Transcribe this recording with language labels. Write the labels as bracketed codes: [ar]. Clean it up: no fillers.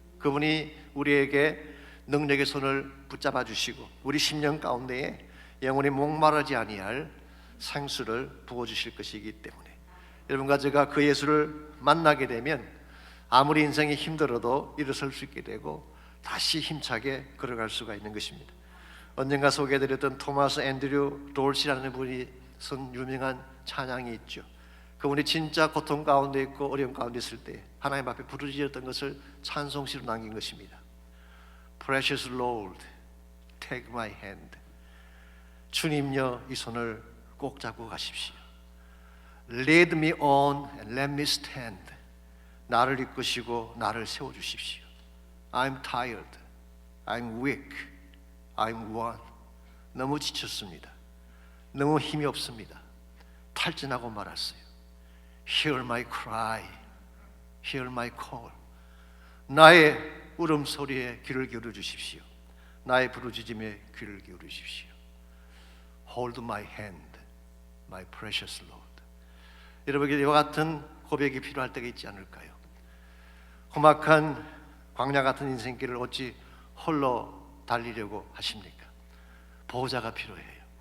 [ko] 그분이 우리에게 능력의 손을 붙잡아 주시고 우리 심령 가운데에 영원히 목마르지 아니할 생수를 부어주실 것이기 때문에 여러분과 제가 그 예수를 만나게 되면 아무리 인생이 힘들어도 일어설 수 있게 되고 다시 힘차게 걸어갈 수가 있는 것입니다. 언젠가 소개해드렸던 토마스 앤드류 돌시라는 분이 쓴 유명한 찬양이 있죠. 그분이 진짜 고통 가운데 있고 어려움 가운데 있을 때 하나님 앞에 부르짖었던 것을 찬송시로 남긴 것입니다. [en] Precious Lord, take my hand. [ko] 주님여 이 손을 꼭 잡고 가십시오. [en] Lead me on and let me stand. [ko] 나를 이끄시고 나를 세워주십시오. [en] I'm tired, I'm weak, I'm worn. [ko] 너무 지쳤습니다. 너무 힘이 없습니다. 탈진하고 말았어요. [en] Hear my cry, hear my call. [ko] 나의 울음소리에 귀를 기울여 주십시오. 나의 부르짖음에 귀를 기울여 주십시오. [en] Hold my hand, my precious Lord. [ko] 여러분에게 이와 같은 고백이 필요할 때가 있지 않을까요? 험악한 광야 같은 인생길을 어찌 홀로 달리려고 하십니까? 보호자가 필요해요.